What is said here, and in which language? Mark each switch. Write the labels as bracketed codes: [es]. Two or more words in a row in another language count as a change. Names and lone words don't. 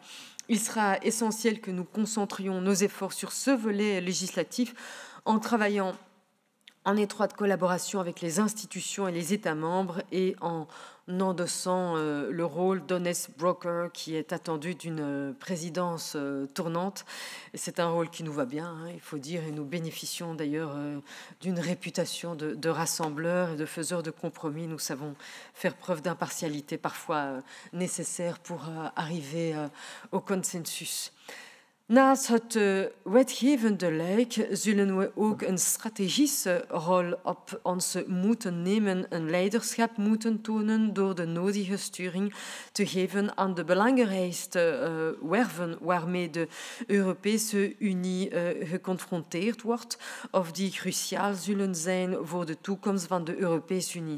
[fr] Il sera essentiel que nous concentrions nos efforts sur ce volet législatif en travaillant en étroite collaboration avec les institutions et les États membres et en endossant le rôle d' [en] honest broker [fr] qui est attendu d'une présidence tournante. C'est un rôle qui nous va bien, hein, il faut dire, et nous bénéficions d'ailleurs d'une réputation de rassembleurs et de faiseurs de compromis. Nous savons faire preuve d'impartialité parfois nécessaire pour arriver au consensus. [nl] Naast het wetgevende luik zullen we ook een strategische rol op ons moeten nemen, een leiderschap moeten tonen door de nodige sturing te geven aan de belangrijkste werven waarmee de Europese Unie geconfronteerd wordt of die cruciaal zullen zijn voor de toekomst van de Europese Unie.